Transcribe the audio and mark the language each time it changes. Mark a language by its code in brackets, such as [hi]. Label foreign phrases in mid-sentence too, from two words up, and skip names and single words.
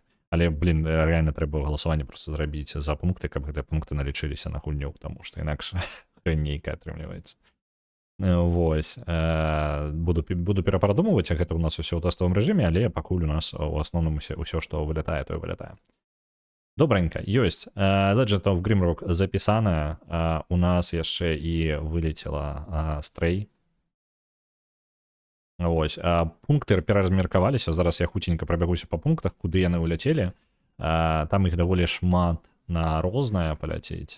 [be] Але, рэальна трэба галасаванне проста зрабіць за пункты, каб гэтыя пункты налічыліся на гульню, таму што інакш хрень нейкая атрымліваецца. Вось. Буду перапрадумваць, гэта ў нас усё ў тэставым рэжыме, але пакуль у нас у асноўным усё, што вылятае, тое вылятае. Добренька, ёсць. Legend of Grimrock запісаная. У нас яшчэ і вылецела Стрэй. Вось. Пункты пераразмеркаваліся. Зараз я хуценька прабягуся па пунктах, куды яны ўляцелі. Там іх даволі шмат на рознае паляцець.